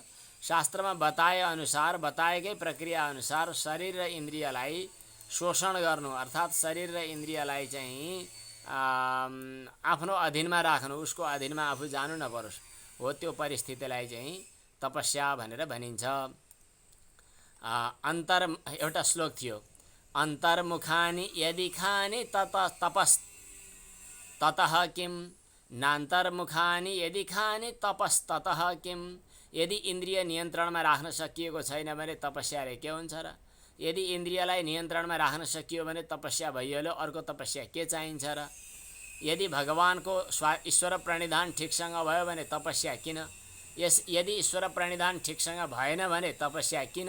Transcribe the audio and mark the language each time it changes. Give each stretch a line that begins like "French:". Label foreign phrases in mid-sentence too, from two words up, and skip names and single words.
Nepali: शास्त्रमा बताए अनुसार, बताएकै प्रक्रिया अनुसार शरीर र इन्द्रियलाई शोषण गर्नु, अर्थात् शरीर र इन्द्रियलाई चाहिँ आफ्नो अधीनमा राख्नु, उसको अधीनमा आफू जानु नपरोस्, हो त्यो परिस्थितिलाई चाहिँ तपस्या भनेर भनिन्छ। एउटा श्लोक थियो,
Sanskrit: अन्तर्मुखानि यदि खानि ततः किम, नान्तर्मुखानि यदि खानि तपस्ततः किम।
Nepali: यदि इन्द्रिय नियन्त्रणमा राख्न सकिएको छैन भने तपस्याले के हुन्छ र? यदि इन्द्रियलाई नियन्त्रणमा राख्न सकियो भने तपस्या भइहाल्यो, अर्को तपस्या के चाहिन्छ र? यदि भगवानको ईश्वर प्रणिधान ठिकसँग भयो भने तपस्या किन? यदि ईश्वर प्रणिधान ठिकसँग भएन भने तपस्या किन?